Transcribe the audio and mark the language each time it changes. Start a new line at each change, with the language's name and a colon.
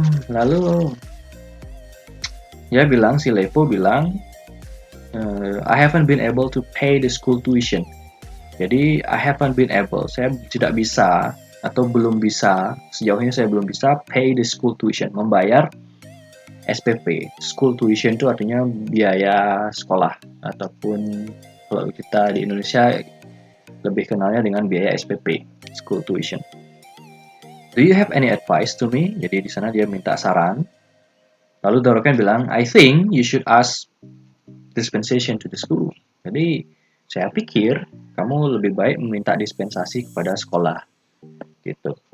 Indonesian: Lalu dia bilang, si Lepo bilang,
English: I haven't been able to pay the school tuition.
Indonesian: Jadi, I haven't been able, saya tidak bisa atau belum bisa, sejauh ini saya belum bisa
English: pay the school tuition,
Indonesian: membayar SPP. School tuition itu artinya biaya sekolah, ataupun kalau kita di Indonesia lebih kenalnya dengan biaya SPP, school tuition.
English: Do you have any advice to me?
Indonesian: Jadi di sana dia minta saran. Lalu Daruken bilang,
English: I think you should ask dispensation to the school.
Indonesian: Jadi saya pikir kamu lebih baik meminta dispensasi kepada sekolah, gitu.